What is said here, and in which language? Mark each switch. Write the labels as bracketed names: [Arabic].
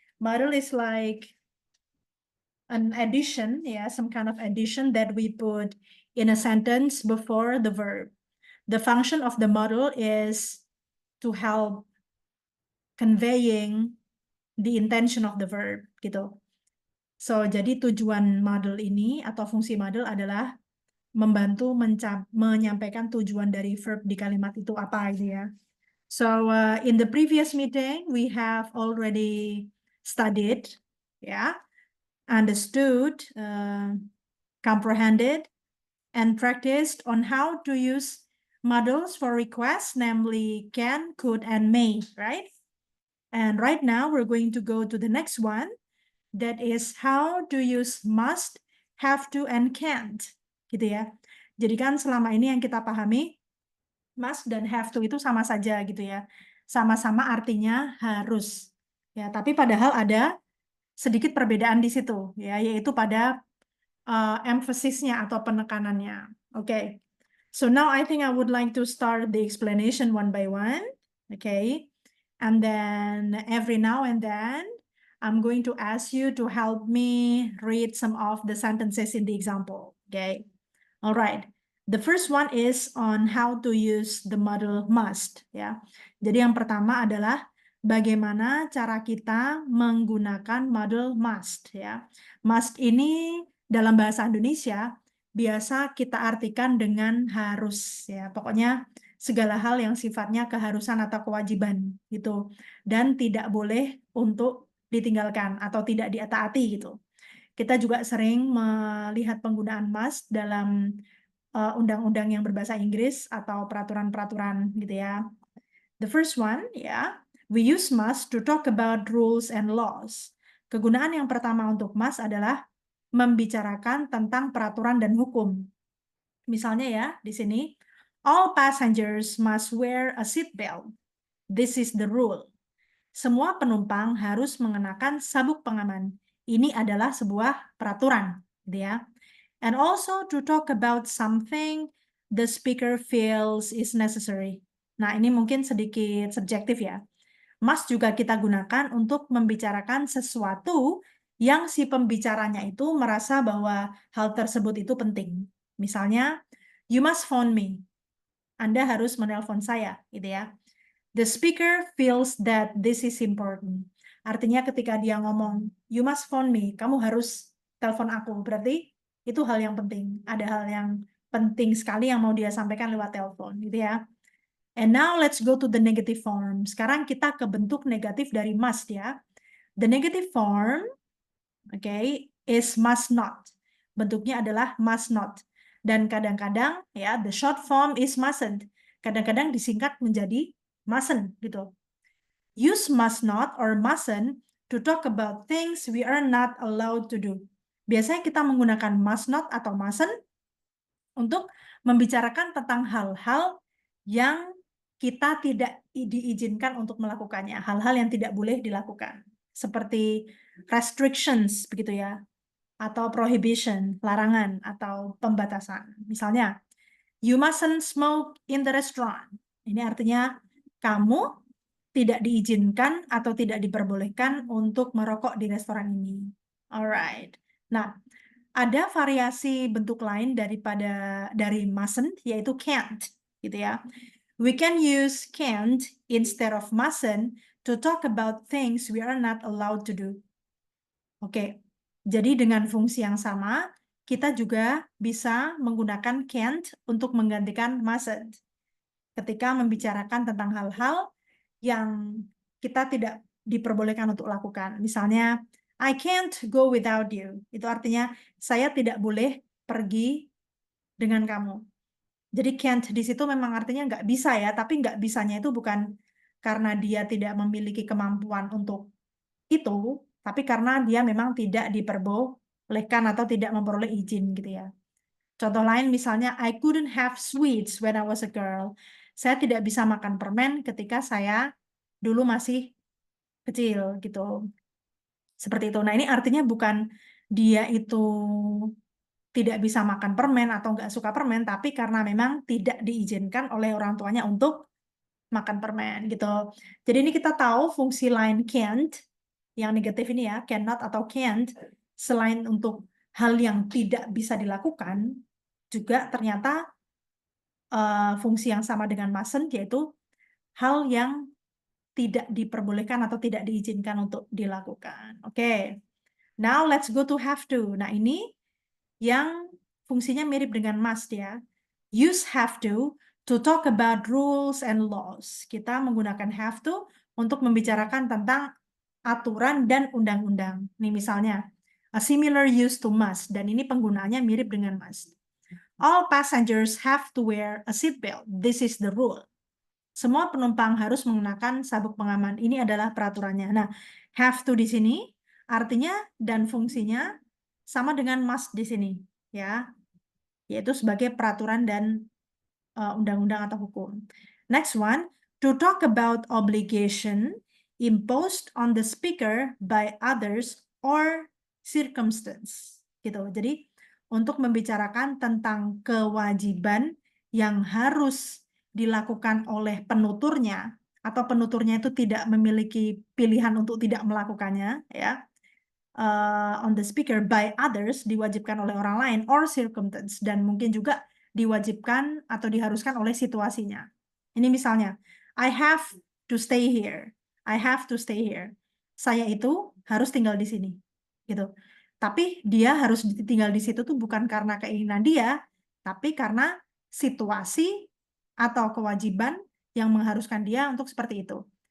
[English] Model is like an addition, yeah, some kind of addition that we put in a sentence before the verb. The function of the model is to help conveying the intention of the verb, gitu. [Indonesian] So, jadi tujuan model ini atau fungsi model adalah membantu menyampaikan tujuan dari verb di kalimat itu apa gitu ya. [English] So, in the previous meeting, we have already studied, yeah, understood, comprehended, and practiced on how to use models for requests, namely can, could, and may, right? And right now we're going to go to the next one, that is how to use must, have to, and can't, gitu ya. [Indonesian] Jadi kan selama ini yang kita pahami, must dan have to itu sama saja gitu ya. Sama-sama artinya harus. Ya, tapi padahal ada sedikit perbedaan di situ ya, yaitu pada emphasisnya atau penekanannya. [English] Okay. So now I think I would like to start the explanation one by one. Okay. And then every now and then, I'm going to ask you to help me read some of the sentences in the example. Okay. All right. The first one is on how to use the modal must. [Indonesian] Ya. Jadi yang pertama adalah bagaimana cara kita menggunakan modal must. Ya. Must ini dalam bahasa Indonesia biasa kita artikan dengan harus. Ya. Pokoknya segala hal yang sifatnya keharusan atau kewajiban gitu. Dan tidak boleh untuk ditinggalkan atau tidak diataati gitu. Kita juga sering melihat penggunaan must dalam undang-undang yang berbahasa Inggris atau peraturan-peraturan gitu ya. [English] The first one, ya, we use must to talk about rules and laws. [Indonesian] Kegunaan yang pertama untuk must adalah membicarakan tentang peraturan dan hukum. Misalnya ya, di sini, [English] all passengers must wear a seat belt. This is the rule. [Indonesian] Semua penumpang harus mengenakan sabuk pengaman. Ini adalah sebuah peraturan, gitu ya. [English] And also to talk about something the speaker feels is necessary. [Indonesian] Nah, ini mungkin sedikit subjektif ya. Must juga kita gunakan untuk membicarakan sesuatu yang si pembicaranya itu merasa bahwa hal tersebut itu penting. Misalnya, [English] you must phone me. [Indonesian] Anda harus menelpon saya, gitu ya. [English] The speaker feels that this is important. [Indonesian] Artinya ketika dia ngomong, [English] you must phone me, [Indonesian] kamu harus telepon aku. Berarti itu hal yang penting. Ada hal yang penting sekali yang mau dia sampaikan lewat telepon, gitu ya. [English] And now let's go to the negative form. [Indonesian] Sekarang kita ke bentuk negatif dari must ya. [English] The negative form, okay, is must not. [Indonesian] Bentuknya adalah must not. Dan kadang-kadang ya, [English] the short form is mustn't. [Indonesian] Kadang-kadang disingkat menjadi mustn't gitu. [English] Use must not or mustn't to talk about things we are not allowed to do. [Indonesian] Biasanya kita menggunakan must not atau mustn't untuk membicarakan tentang hal-hal yang kita tidak diizinkan untuk melakukannya, hal-hal yang tidak boleh dilakukan, seperti restrictions, begitu ya, atau prohibition, larangan, atau pembatasan. [English] Misalnya, you mustn't smoke in the restaurant. [Indonesian] Ini artinya kamu tidak diizinkan atau tidak diperbolehkan untuk merokok di restoran ini. Alright. Nah, ada variasi bentuk lain dari mustn't, yaitu can't, gitu ya. [English] We can use can't instead of mustn't to talk about things we are not allowed to do. [Indonesian] Oke, jadi dengan fungsi yang sama, kita juga bisa menggunakan can't untuk menggantikan mustn't ketika membicarakan tentang hal-hal yang kita tidak diperbolehkan untuk lakukan. [English] Misalnya, I can't go without you. [Indonesian] Itu artinya saya tidak boleh pergi dengan kamu. Jadi can't di situ memang artinya nggak bisa ya, tapi nggak bisanya itu bukan karena dia tidak memiliki kemampuan untuk itu, tapi karena dia memang tidak memperbolehkan atau tidak memperoleh izin gitu ya. [English] Contoh lain misalnya, I couldn't have sweets when I was a girl. [Indonesian] Saya tidak bisa makan permen ketika saya dulu masih kecil gitu. Seperti itu. Nah, ini artinya bukan dia itu tidak bisa makan permen atau nggak suka permen, tapi karena memang tidak diizinkan oleh orang tuanya untuk makan permen gitu. Jadi ini kita tahu fungsi lain can't, yang negatif ini ya, cannot atau can't, selain untuk hal yang tidak bisa dilakukan, juga ternyata fungsi yang sama dengan mustn't, yaitu hal yang tidak diperbolehkan atau tidak diizinkan untuk dilakukan. Oke. [English] Now let's go to have to. [Indonesian] Nah, ini yang fungsinya mirip dengan must ya. [English] Use have to talk about rules and laws. [Indonesian] Kita menggunakan have to untuk membicarakan tentang aturan dan undang-undang. Nih misalnya, [English] a similar use to must, [Indonesian] dan ini penggunaannya mirip dengan must. [English] All passengers have to wear a seatbelt. This is the rule. [Indonesian] Semua penumpang harus menggunakan sabuk pengaman. Ini adalah peraturannya. Nah, have to di sini artinya dan fungsinya sama dengan must di sini, ya, yaitu sebagai peraturan dan undang-undang atau hukum. [English] Next one, to talk about obligation imposed on the speaker by others or circumstance. [Indonesian] Gitu. Jadi untuk membicarakan tentang kewajiban yang harus dilakukan oleh penuturnya atau penuturnya itu tidak memiliki pilihan untuk tidak melakukannya, ya. [English] On the speaker by others [Indonesian] diwajibkan oleh orang lain [English] or circumstance, [Indonesian] dan mungkin juga diwajibkan atau diharuskan oleh situasinya. Ini misalnya, [English] I have to stay here. I have to stay here. [Indonesian] Saya itu harus tinggal di sini, gitu. Tapi dia harus tinggal di situ tuh bukan karena keinginan dia, tapi karena situasi atau kewajiban yang mengharuskan dia untuk seperti itu.